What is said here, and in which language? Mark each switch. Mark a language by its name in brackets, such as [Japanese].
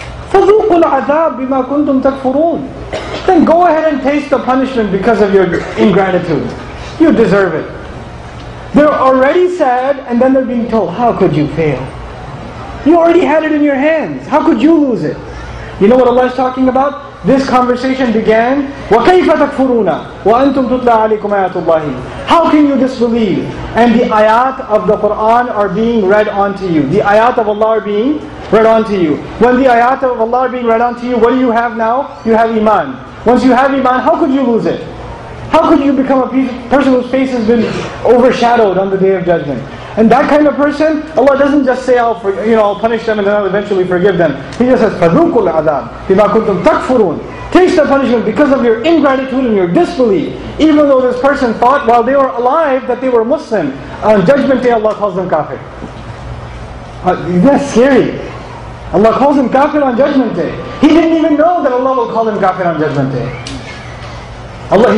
[Arabic] فَذُوقُوا الْعَذَابِ بِمَا كُنْتُمْ تَكْفُرُونَ. [English] Then go ahead and taste the punishment because of your ingratitude. You deserve it. They're already sad and then they're being told, how could you fail? You already had it in your hands. How could you lose it? You know what Allah is talking about? This conversation began, [Arabic] وَكَيْفَ تَكْفُرُونَ وَأَنْتُمْ تُتْلَى عَلَيْكُمْ آيَاتُ اللَّهِ. [English] How can you disbelieve? And the ayat of the Qur'an are being read onto you. The ayat of Allah are being read onto you. When the ayat of Allah are being read onto you, what do you have now? You have Iman. Once you have Iman, how could you lose it? How could you become a person whose face has been overshadowed on the Day of Judgment? And that kind of person, Allah doesn't just say, I'll punish them and then I'll eventually forgive them. He just says, [Arabic] فَذُوقُوا الْعَذَابِ بِمَا كُنْتُمْ تَكْفُرُونَ. [English] Taste the punishment because of your ingratitude and your disbelief. Even though this person thought while they were alive that they were Muslim, on Judgment Day Allah calls them kafir. That's scary. Allah calls him kafir on Judgment Day. He didn't even know that Allah will call him kafir on Judgment Day.